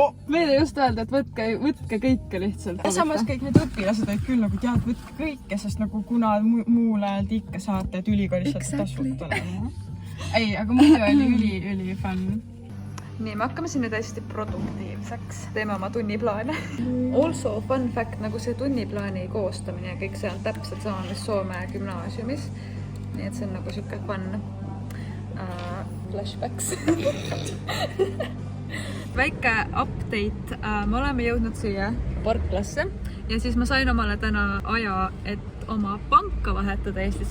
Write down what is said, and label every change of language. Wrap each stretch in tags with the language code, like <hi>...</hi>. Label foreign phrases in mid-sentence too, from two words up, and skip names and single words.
<et>Meile just öelda, et võtke kõike lihtsalt. Ja samas kõik need õpilased olid küll nagu tead, võtke kõike, sest nagu kuna muul ajal te ikka saate, et ülikoolis saate tasuta. Ei, aga muidu oli üli fun. Nii, me hakkame siin nüüd hästi produktiivseks. Teeme oma tunniplaane.</et> <en>Also fun fact,</en> <et>nagu see tunniplaani koostamine ja kõik see on täpselt sama, mis Soome gümnaasiumis. Nii et see on nagu siuke</et> <en>fun flashbacks.</en> <et>Väike update. Me oleme jõudnud siia parklasse ja siis ma sain omale täna aja, et oma panka vahetada Eestisse.</et>